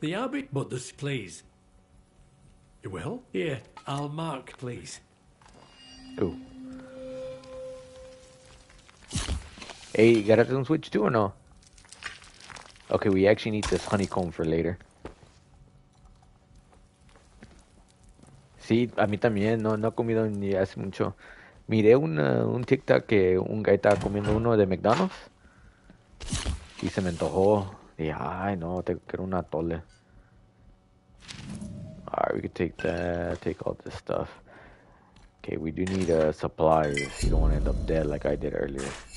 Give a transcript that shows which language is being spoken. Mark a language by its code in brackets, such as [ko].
[en] The Abbey, but this, please. You will? Here, I'll mark, please. Ooh. Hey, got it on Switch too or no? Okay, we actually need this honeycomb for later. [es] Sí, a mí también, no he comido ni hace mucho. Miré un TikTok que un guy estaba comiendo uno de McDonald's y se me antojó. Y ay no, tengo que un atole. [en] Alright, we could take that, take all this stuff. Okay, we do need supplies. You don't want to end up dead like I did earlier.